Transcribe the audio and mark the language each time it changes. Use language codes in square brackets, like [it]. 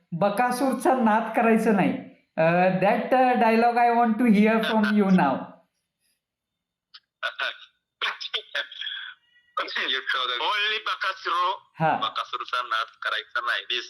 [mr] बकासूरचा नाद करायचं नाही. [en] That dialogue I want to hear from you now. Only [mr] Bakasurचा नाद करायचा नाही.